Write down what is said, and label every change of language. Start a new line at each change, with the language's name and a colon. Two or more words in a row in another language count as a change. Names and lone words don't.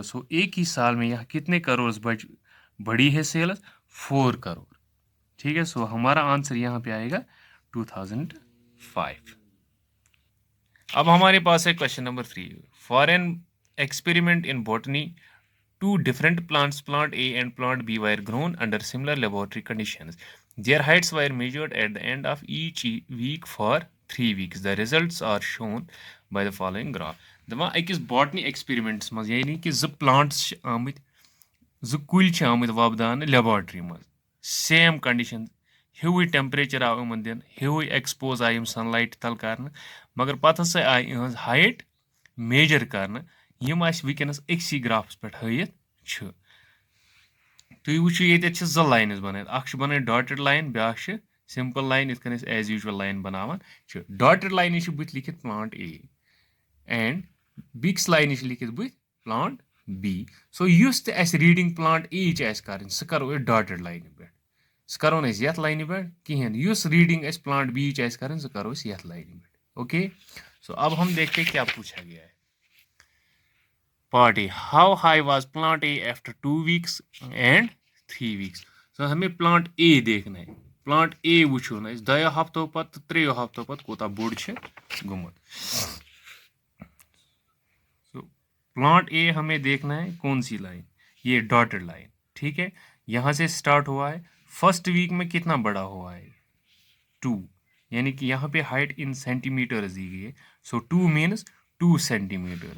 Hindi: सो एक ही साल में यहाँ कितने करोड़ बढ़ी है सेल्स? 4 करोड़। ठीक है, सो हमारा आंसर यहाँ पे आएगा 2005। अब हमारे पास है क्वेश्चन नंबर 3।
English: For an experiment in botany, two different plants, plant A and plant B, were grown under similar laboratory conditions. Their heights were measured at the end of each week for 3 weeks. The results are shown by the following graph.
Kashmiri: दमा अकिस बॉटनी एक्सपेरिमेंट्स मज यानी कि ज प्लांट्स आमत ज कुल आमत वबदान लेबॉर्ट्री मज
English: same condition
Kashmiri: हिवु टेम्परेचर आव इन दिन हिवु एक्सपोज आय सनलाइट तल कर मगर पत हसा आय इहज हाइट मेजर कर यम वनस अक्सी ग्राफ्स पे हयित तुम वो ये ज लाइन्स बन बन
English: dotted line
Kashmiri: ब्या
English: simple line
Kashmiri: इत
English: as usual line
Kashmiri: बनावान
English: dotted line
Kashmiri: बुत लिखित
English: plant A and
Kashmiri: बिक्स लाइन लिखित बुत प्लांट बी। सो युस
English: reading plant A
Kashmiri: कर सह करो
English: dotted line
Kashmiri: पे सह करो ये लाइन पे कहें युस
English: reading plant B
Kashmiri: कर सह करो ये लाइन पे।
Hindi: ओके, सो अब हम देखते क्या पूछा गया है।
English: Part A. How high was plant A after 2 weeks and 3 weeks?
Kashmiri: So
Hindi: हमें plant A देखना है।
Kashmiri: plant A वुचो ना इस 2 हफ्तों पत 3 हफ्तों पत कोता बोड़ छे गुमत।
Hindi: So plant A हमें देखना है कौन सी लाइन? ये डॉटेड लाइन। ठीक है, यहाँ से स्टार्ट हुआ है।
English: first week
Hindi: में कितना बड़ा हुआ है? 2, यानी कि यहाँ पे
English: height in centimeters
Hindi: दी गई है। सो
English: 2 means 2 centimeter.